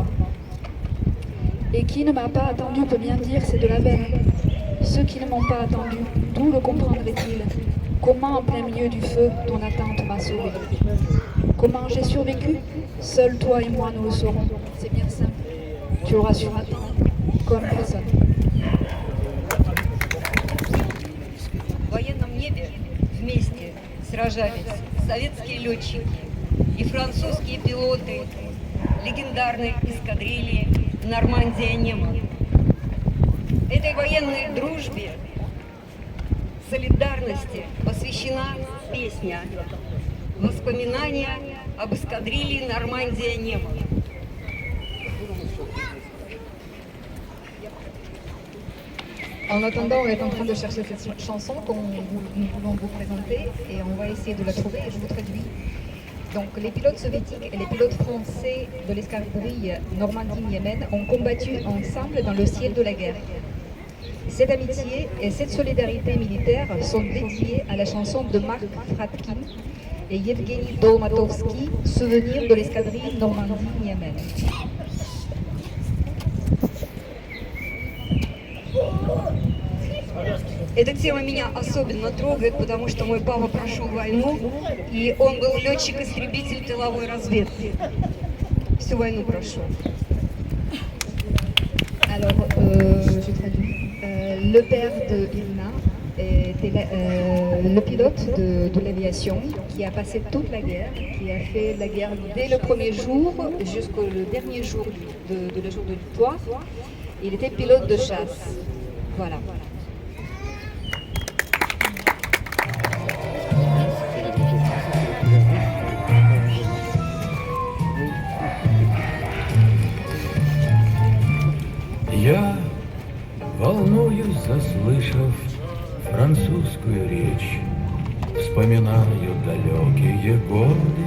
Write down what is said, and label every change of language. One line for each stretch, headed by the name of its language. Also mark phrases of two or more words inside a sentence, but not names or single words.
French: Et qui ne m'a pas attendu peut bien dire c'est de la veine. Ceux qui ne m'ont pas attendu, d'où le comprendraient-ils? Comment en plein milieu du feu ton attente m'a sauvé? Comment j'ai survécu? Seul toi et moi nous le saurons. C'est bien simple. Tu auras su m'attendre comme personne.
Russian: В военном небе вместе сражались советские летчики и французские пилоты легендарной эскадрильи «Нормандия-Неман». Этой военной дружбе, солидарности посвящена песня «Воспоминания об эскадрилье Нормандия-Неман».
French: En attendant, on est en train de chercher cette chanson que nous voulons vous présenter et on va essayer de la trouver et je vous traduis. Donc les pilotes soviétiques et les pilotes français de l'escadrille Normandie-Niemen ont combattu ensemble dans le ciel de la guerre. Cette amitié et cette solidarité militaire sont dédiées à la chanson de Marc Fratkin et Yevgeny Dolmatovski, Souvenir de l'escadrille Normandie-Niemen.
Russian: Эта тема меня особенно трогает, потому что мой папа прошел войну, и он был летчик-истребитель тыловой разведки. Всю войну прошел.
French: Alors, je traduis. Le père de Ilna était le pilote de l'aviation qui a passé toute la guerre, qui a fait la guerre dès le premier jour jusqu'au dernier jour le jour de victoire. Il était pilote de chasse. Voilà.
Russian: Я волнуюсь, заслышав французскую речь, вспоминаю далекие годы.